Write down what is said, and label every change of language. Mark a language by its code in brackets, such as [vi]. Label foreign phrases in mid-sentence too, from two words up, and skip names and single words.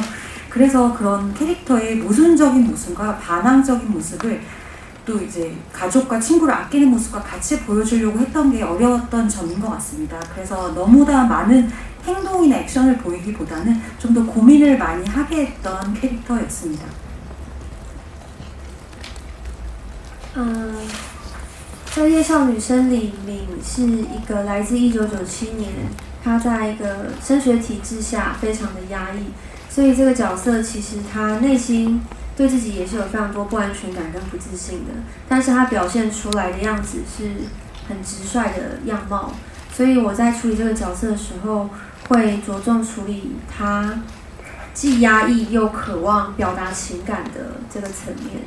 [ko] 그래서 그런 캐릭터의 모순적인 모습과 반항적인 모습을 또 이제 가족과 친구를 아끼는 모습과 같이 보여주려고 했던 게 어려웠던 점인 것 같습니다. 그래서 너무나 많은 행동이나 액션을 보이기보다는 좀 더 고민을 많이 하게 했던 캐릭터였습니다. [zh] 在《夜校女生》里，敏是一个来自1997年，她在一个升学体制下非常的压抑，所以这个角色其实她内心对自己也是有非常多不安全感跟不自信的，但是她表现出来的样子是很直率的样貌，所以我在处理这个角色的时候，会着重处理她既压抑又渴望表达情感的这个层面。